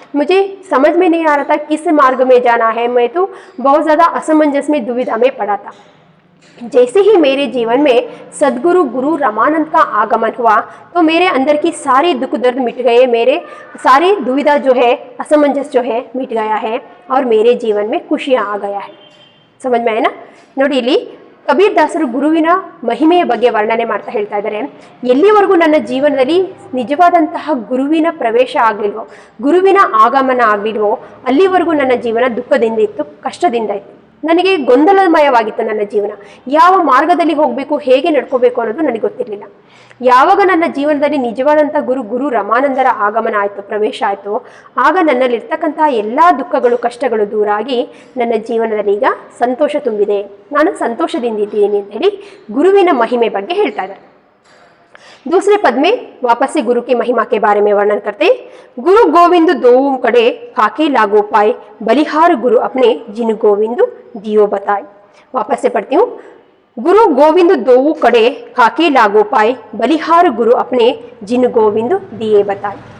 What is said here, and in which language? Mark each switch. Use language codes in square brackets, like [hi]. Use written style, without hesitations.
[hi] मुझे समझ में नहीं आ रहा था किस मार्ग में जाना है। मैं तो बहुत ज़्यादा असमंजस में, दुविधा में पड़ा था। जैसे ही मेरे जीवन में सदगुरु गुरु रामानंद का आगमन हुआ, तो मेरे अंदर की सारी दुख दर्द मिट गए, मेरे सारी दुविधा जो है, असमंजस जो है मिट गया है, और मेरे जीवन में खुशियाँ आ गया है। समझ में आए ना। [kn] ನೋಡಿ ಇಲ್ಲಿ ಕಬೀರದಾಸರು ಗುರುವಿನ ಮಹಿಮೆಯ ಬಗ್ಗೆ ವರ್ಣನೆ ಮಾಡ್ತಾ ಹೇಳ್ತಾ ಇದ್ದಾರೆ. ಎಲ್ಲಿವರೆಗೂ ನನ್ನ ಜೀವನದಲ್ಲಿ ನಿಜವಾದಂತಹ ಗುರುವಿನ ಪ್ರವೇಶ ಆಗಲಿಲ್ವೋ, ಗುರುವಿನ ಆಗಮನ ಆಗಲಿಲ್ವೋ, ಅಲ್ಲಿವರೆಗೂ ನನ್ನ ಜೀವನ ದುಃಖದಿಂದ ಇತ್ತು, ಕಷ್ಟದಿಂದ ಇತ್ತು. ನನಗೆ ಗೊಂದಲಮಯವಾಗಿತ್ತು ನನ್ನ ಜೀವನ. ಯಾವ ಮಾರ್ಗದಲ್ಲಿ ಹೋಗಬೇಕು, ಹೇಗೆ ನಡ್ಕೋಬೇಕು ಅನ್ನೋದು ನನಗೆ ಗೊತ್ತಿರಲಿಲ್ಲ. ಯಾವಾಗ ನನ್ನ ಜೀವನದಲ್ಲಿ ನಿಜವಾದಂಥ ಗುರು ರಾಮಾನಂದರ ಆಗಮನ ಆಯಿತು, ಪ್ರವೇಶ ಆಯಿತು, ಆಗ ನನ್ನಲ್ಲಿರ್ತಕ್ಕಂತಹ ಎಲ್ಲ ದುಃಖಗಳು, ಕಷ್ಟಗಳು ದೂರ ಆಗಿ ನನ್ನ ಜೀವನದಲ್ಲಿ ಈಗ ಸಂತೋಷ ತುಂಬಿದೆ, ನಾನು ಸಂತೋಷದಿಂದಿದ್ದೀನಿ ಅಂತ ಹೇಳಿ ಗುರುವಿನ ಮಹಿಮೆ ಬಗ್ಗೆ ಹೇಳ್ತಾ ಇದ್ದಾರೆ. [hi] दूसरे पद में वापस से गुरु की महिमा के बारे में वर्णन करते. गुरु गोविंद दोऊ कड़े खाके लागो पाए, बलिहार गुरु अपने जिन गोविंद दियो बताए. वापस से पढ़ती हूँ. गुरु गोविंद दोऊ कड़े खाके लागो पाए, बलिहार गुरु अपने जिन गोविंद दिए बताए.